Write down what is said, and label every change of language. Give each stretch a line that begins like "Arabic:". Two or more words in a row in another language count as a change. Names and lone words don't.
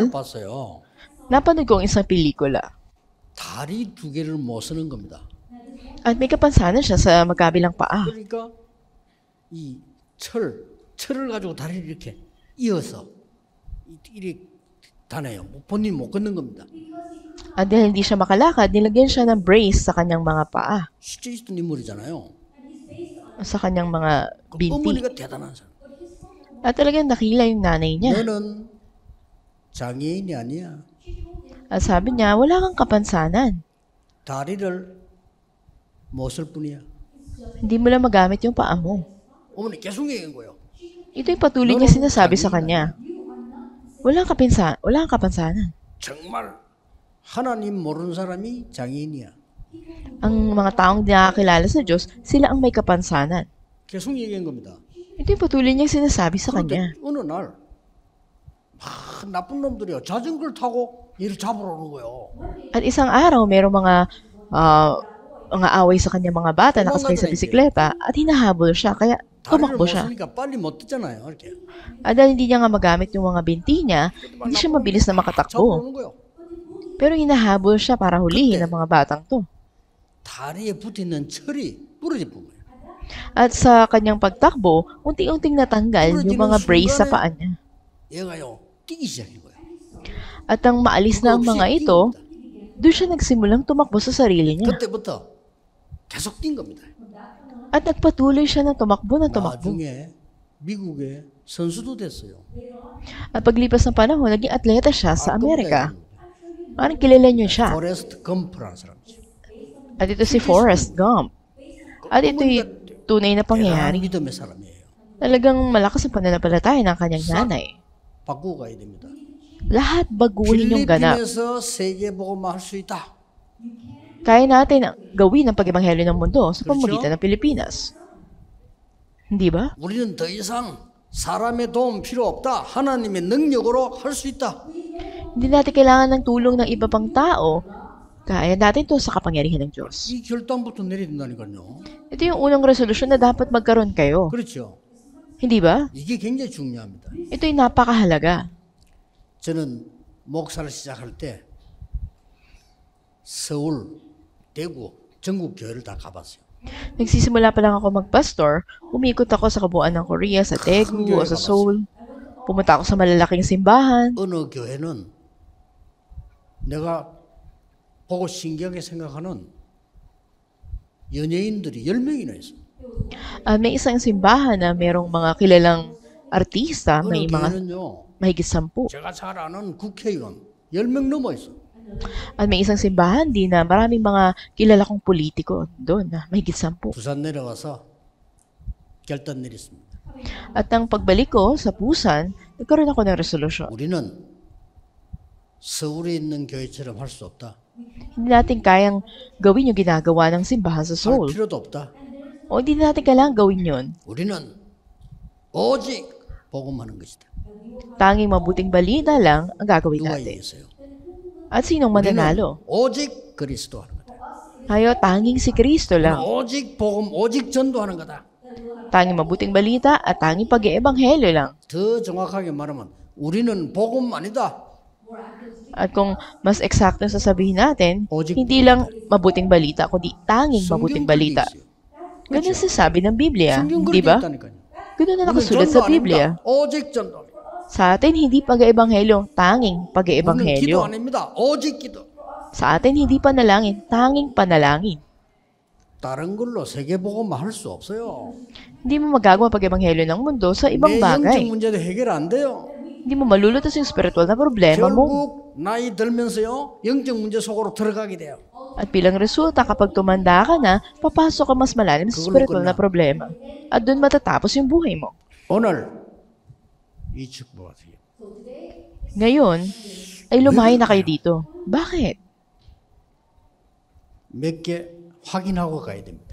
Korean: 영화를 봤어요.
Filipino: napanood ko ang isang pelikula.
Korean: 다리 두 개를 못 쓰는 겁니다.
Filipino: At may kapansanan siya sa magkabilang paa.
Korean: 그러니까 이 철을 가지고 다리를 이렇게 이어서 이렇게 다녀요. 본인 못 걷는 겁니다.
Filipino: At dahil hindi siya makalakad, nilagyan siya ng brace sa kanyang mga paa,
Korean: 실제 있었던 인물이잖아요.
Filipino: sa kanyang mga binti.
Korean: 어머니가 대단한 사람.
Filipino: At talagang nakila yung nanay niya.
Korean: 너는 장애인이 아니야.
Filipino: At sabi niya, wala kang kapansanan.
Korean: 다리를 못 쓸 뿐이야.
Filipino: Hindi mo lang magamit yung paa mo.
Korean: 어머니 계속 얘기한 거예요.
Filipino: Ito yung patuloy niya sinasabi sa kanya. Wala kang kapansanan.
Korean: 정말 하나님 모르는 사람이 장애인이야.
Filipino: Ang mga taong di nakakilala sa Diyos, sila ang may kapansanan.
Korean: 계속 얘기한 겁니다.
Filipino: Ito yung patuloy niyang sinasabi sa kanya.
Korean: 그런데 어느 날 나쁜 놈들이요. 자전거를 타고 얘를 잡으러 오는 거예요.
Filipino: At isang araw, merong mga away sa kanya mga bata nakasakay sa bisikleta at hinahabol siya, kaya
Korean: 다리를
Filipino: tumakbo
Korean: 못
Filipino: siya.
Korean: 쓰니까 빨리 못 뛰잖아요. 이렇게.
Filipino: At dahil hindi niya nga magamit yung mga binti niya, hindi siya mabilis na
Korean: 잡으러
Filipino: makatakbo.
Korean: 오는 거예요.
Filipino: Pero hinahabol siya para hulihin ang mga batang to.
Korean: 다리에 붙어있는 철이 부러질 뿐이에요.
Filipino: At sa kanyang pagtakbo, unti-unting natanggal yung mga brace sa paa niya.
Korean: 얘가요 뛰기 시작한 거예요.
Filipino: At ang maalis na ang mga ito, doon siya nagsimulang tumakbo sa sarili niya.
Korean: 그때부터 계속 뛴 겁니다.
Filipino: At nagpatuloy siya na tumakbo.
Korean: 나중에 미국의 선수도 됐어요.
Filipino: At paglipas ng panahon, naging atleta siya sa 아, Amerika. Parang kilala niyo siya.
Korean: 포레스트 검프라는 사람이죠.
Filipino: At ito si Forrest Gump. At ito'y tunay na
Korean: 대단한
Filipino: pangyayari.
Korean: 믿음의 사람이에요.
Filipino: Talagang malakas ang pananampalataya ng kanyang nanay.
Korean: 바꾸고 가야 됩니다.
Filipino: Lahat baguhin yung ganap.
Korean: 필리핀에서 세계 복음화 할 수 있다.
Filipino: Kaya natin gawin ang pag-ebanghelyo ng mundo sa pamamagitan ng Pilipinas. Hindi ba?
Korean: 우리는 더 이상 사람의 도움 필요 없다. 하나님의 능력으로 할 수 있다.
Filipino: Hindi natin kailangan ng tulong ng iba pang tao. Kaya natin to sa kapangyarihan ng Diyos.
Korean: 이 결단부터 내려야 된다니까요.
Filipino: Ito yung unang resolusyon na dapat magkaroon kayo.
Korean: 그렇죠.
Filipino: Hindi ba?
Korean: 이게 굉장히 중요합니다.
Filipino: Ito'y napakahalaga.
Korean: 저는 목사를 시작할 때 서울, 대구, 전국 교회를 다 가봤어요.
Filipino: Nagsisimula pa lang ako magpastor, umikot ako sa kabuuan ng Korea, sa Daegu o sa Seoul. Pumunta ako sa malalaking simbahan.
Korean: 어느 교회는 내가 보고 신기하게 생각하는 연예인들이 10명이나 있어.
Filipino: May isang simbahan na merong mga kilalang artista,
Korean: 어느
Filipino: may mga
Korean: 교회는요.
Filipino: mahigit 10.
Korean: 제가 잘 아는 국회의원 10명 넘어 있어.
Filipino: At may isang simbahan din na maraming mga kilala kong politiko doon na mahigit 10.
Korean: 부산 내려와서 결단 내렸습니다.
Filipino: At ang pagbalik ko sa Busan, nagkaroon ako ng resolusyon.
Korean: 우리는 서울에 있는 교회처럼 할 수 없다.
Filipino: Hindi natin kayang gawin yung ginagawa ng simbahan sa
Korean: 할
Filipino: Seoul.
Korean: 필요도 없다.
Filipino: O hindi natin kailangan gawin yun.
Korean: 우리는 오직 복음하는 것이다.
Filipino: Tanging mabuting balita lang ang gagawin
Korean: 누가
Filipino: natin.
Korean: 이겼어요?
Filipino: At sinong
Korean: 우리는
Filipino: mananalo?
Korean: 오직 그리스도 하는 거다.
Filipino: Tayo, tanging si Kristo lang.
Korean: 오직 복음, 오직 전도하는 거다.
Filipino: Tanging mabuting balita at tanging pag-iebanghelyo lang.
Korean: 더 정확하게 말하면 우리는 복음 아니다.
Filipino: At kung mas eksakto sasabihin natin,
Korean: O직
Filipino: hindi lang mabuting balita, kundi tanging mabuting
Korean: 성경
Filipino: balita.
Korean: 글에 있어요.
Filipino: Ganun sasabi ng Biblia,
Korean: 성경
Filipino: di
Korean: 글에
Filipino: ba?
Korean: 있다니까요.
Filipino: Ganun na
Korean: 우리는
Filipino: nakasulat
Korean: 전도
Filipino: sa Biblia.
Korean: 아닙니다. 오직 전도.
Filipino: Sa atin, hindi pag-iebanghelyo, tanging
Korean: 우리는 기도
Filipino: pag-iebanghelyo.
Korean: 아닙니다. 오직 기도.
Filipino: Sa atin, hindi panalangin, tanging panalangin.
Korean: 다른 걸로 세계 복음 할 수 없어요.
Filipino: Hindi mo magagawa pag-ebanghelyo ng mundo sa ibang
Korean: 내 영적
Filipino: bagay.
Korean: 문제도 해결 안 돼요.
Filipino: Hindi mo malulutas yung spiritual na problema mo.
Korean: 결국 나이 들면서요 영적 문제 속으로 들어가게 돼요.
Filipino: At bilang resulta, kapag tumanda ka na, papasok ka mas malalim sa Kagulong spiritual ka na na. problema. At doon matatapos yung buhay mo.
Korean: 오늘 이 축복하세요.
Filipino: Ngayon, ay lumayo na kayo dito. Bakit?
Korean: 몇 개 확인하고 가야 됩니다.